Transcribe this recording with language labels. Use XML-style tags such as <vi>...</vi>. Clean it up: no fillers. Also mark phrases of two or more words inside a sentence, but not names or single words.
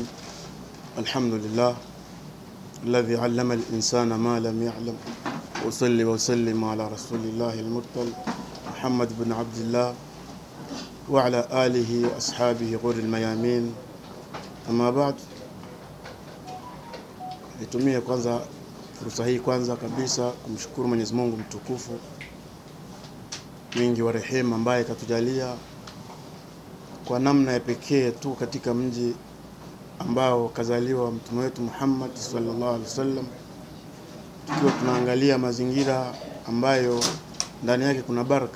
<ar>الحمد لله الذي علم الإنسان ما لم يعلم، وصلي وسلم على رسول الله المرسل محمد بن عبد الله وعلى آله وأصحابه غر الميامين. أما بعد,</ar> <sw>nitumie kwanza fursa hii kwanza kabisa kumshukuru Mwenyezi Mungu mtukufu mwingi wa rehema ambaye katujalia kwa namna ya pekee tu katika mji ambao kazaliwa mtume wetu Muhammad</sw> <ar>صلى الله عليه وسلم,</ar> <sw>tukiwa tunaangalia mazingira ambayo ndani yake kuna baraka.</sw>